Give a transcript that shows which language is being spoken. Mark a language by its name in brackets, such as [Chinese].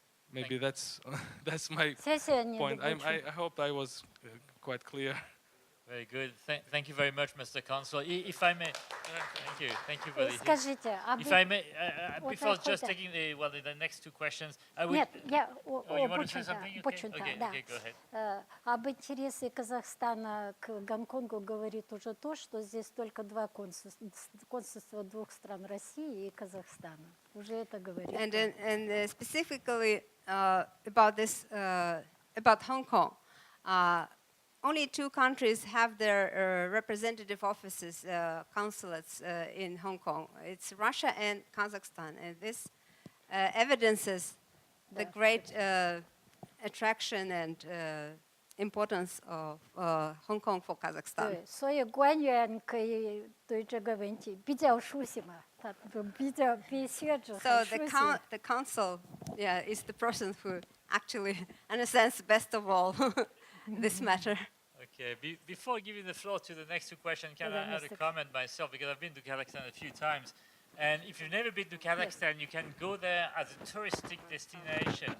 [English] Maybe that's my point. I hope I was quite clear. Very good. Thank you very much, Mr. Consul. If I may, thank you very much. If I may, before just taking the next two questions, I would. [Russian] Нет, я [English] you want to say something? Okay, go ahead. [Russian] Об интересе Казахстана к Гонконгу говорит уже то, что здесь только два консульства двух стран, России и Казахстана. Уже это говорит. [English] And specifically about this, about Hong Kong. Only two countries have their representative offices, consulates in Hong Kong. It's Russia and Kazakhstan. And this evidences the great attraction and importance of Hong Kong for Kazakhstan. [Chinese] 所以官员可以对这个问题比较熟悉嘛，他比学者很熟悉。 [English] So the consul, is the person who actually understands best of all this matter. Okay, before giving the floor to the next two questions, can I add a comment myself? Because I've been to Kazakhstan a few times. And if you've never been to Kazakhstan, you can go there as a touristic destination.